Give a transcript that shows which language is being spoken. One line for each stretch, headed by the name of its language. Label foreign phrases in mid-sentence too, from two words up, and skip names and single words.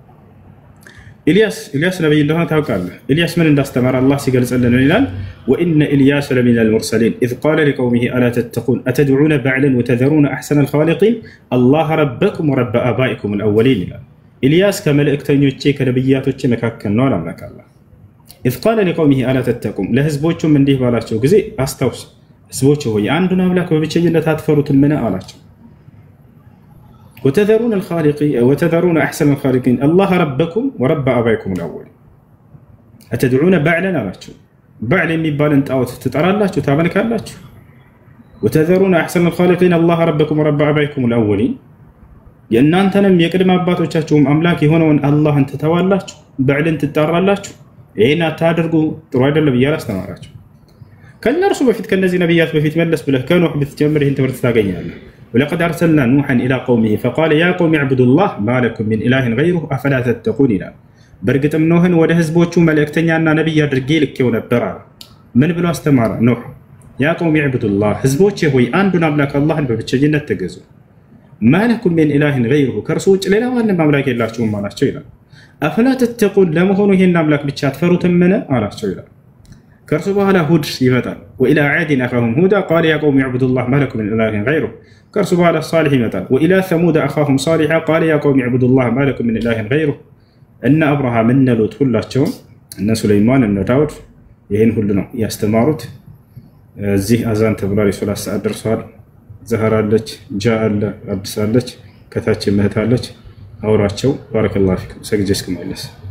Amharic: ኢልያስ ነብይ እንደሆነ ታውቃለህ። ኢልያስ ምን እንዳስተማረ አላህ ሲገልጽልን ይላል
Arabic: وإن إلياس لمن المرسلين إذ قال لقومه ألا تتقون أتدعون بعلا وتذرون أحسن الخالقين الله ربكم ورب آبائكم الأولين
Amharic: ይላል። ኢልያስ ከመልእክተኞቼ ከነብያቶቼ መካከል ነው አምላክ አላህ።
Arabic: إذ قال لقومه ألا تتقون
Amharic: ለህዝቦቹም እንዲህ ባላቸው ጊዜ አስታውስ ህዝቦች ሆይ አንዱን አምላክ በብቸኝነት አትፈሩትም ምን አላቸው።
Arabic: وتذرون أحسن الخالقين الله ربكم ورب آبائكم الأولين أتدعون بعلا
Amharic: አላችሁ بعل የሚባልን ጣዖት ትጠራላችሁ ታመልካላችሁ።
Arabic: وتذرون أحسن الخالقين الله ربكم ورب آبائكم الأولين
Amharic: የእናንተንም የቅድመ አባቶቻችሁም አምላክ የሆነውን አላህን ትተዋላችሁ بعልን ትጠራላችሁ። ይሄን አታድርጉ ጥሩ አይደለም እያለ አስተማራችሁ። ከነርሱ በፊት ከነዚህ ነብያት በፊት መለስ ብለህ ከኖህ ብትጀምር ይሄን ትምህርት ታገኛለህ።
Arabic: ولقد أرسلنا نوحا إلى قومه فقال يا قوم اعبدوا الله ما لكم من إله غيره أفلا تتقون
Amharic: ይላል። በእርግጥም ኖህን ወደ ህዝቦቹ መልእክተኛና ነብይ አድርጌ ልኬው ነበር አለ። ምን ብሎ አስተማረ ኖህ?
Arabic: يا قوم اعبدوا الله
Amharic: ህዝቦቼ ሆይ አንዱን አምላክ አላህን በብቸኝነት ተገዙ።
Arabic: ما لكم من إله غيره
Amharic: ከእርሱ ውጭ ሌላ ማንም አምላክ የላችሁም አላቸው ይላል። أفلا تتقون ለመሆኑ ይሄን አምላክ ብቻ አትፈሩትም ምን አላቸው ይላል። ከእርሱ በኋላ ሁድ ይመጣል።
Arabic: وإلى عاد أخاهم هودا قال يا قوم اعبدوا الله ما لكم من إله غيره
Amharic: ከእርሱ በኋላ صالح ይመጣል።
Arabic: وإلى ثمود أخاهم صالحا قال يا قوم اعبدوا الله ما لكم من إله غيره
Amharic: እነ አብርሃም እነ ሎጥ ሁላቸውም እነ ሱለይማን እነ ዳውድ ይሄን ሁሉ ነው ያስተማሩት። እዚህ አዛን ተብሏል። የሶላት ሰዓት ደርሷል። ዘህራ አለች፣ ጃ አለ፣ አዲስ አለች፣ ከታች ምህት አለች። አውራቸው
Arabic: بارك الله فيكم
Amharic: ሰግጄ እስክመለስ